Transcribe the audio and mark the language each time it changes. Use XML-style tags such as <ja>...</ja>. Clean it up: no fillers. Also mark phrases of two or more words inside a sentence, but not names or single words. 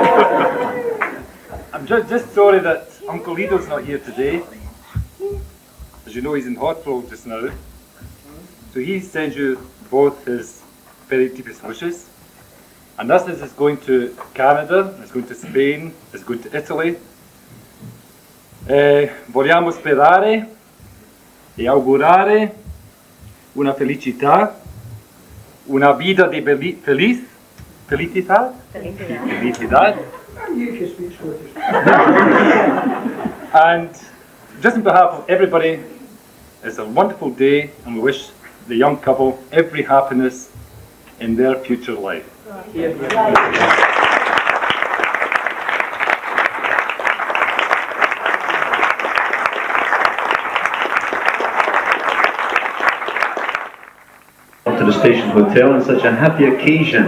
<en>I'm just sorry that Uncle Lido's not here today. As you know, he's in hospital just now. So he sends you both his very deepest wishes. And this is going to Canada, it's going to Spain, it's going to Italy.</en> <it>Vogliamo sperare e augurare una felicità</it> <es>Una vida de felicidad. Felicidad.</es> <en>You can speak Scottish. And just on behalf of everybody, it's a wonderful day, and we wish the young couple every happiness in their future life. To the Station Hotel on such a happy occasion.</en>